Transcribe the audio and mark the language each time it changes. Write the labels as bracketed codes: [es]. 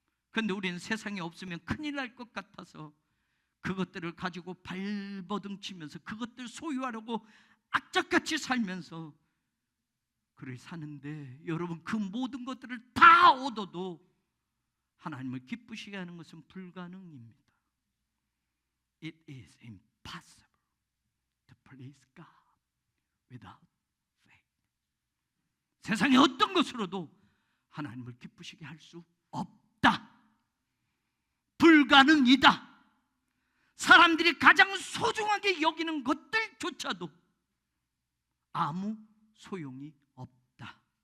[ko] 그런데 우리는 세상에 없으면 큰일 날 것 같아서 그것들을 가지고 발버둥 치면서 그것들 소유하려고 악착같이 살면서 그를 사는데, 여러분, 그 모든 것들을 다 얻어도 하나님을 기쁘시게 하는 것은 불가능입니다. [en] It is impossible to please God without faith. [ko] 세상의 어떤 것으로도 하나님을 기쁘시게 할 수 없다. 불가능이다. 사람들이 가장 소중하게 여기는 것들조차도 아무 소용이 없다.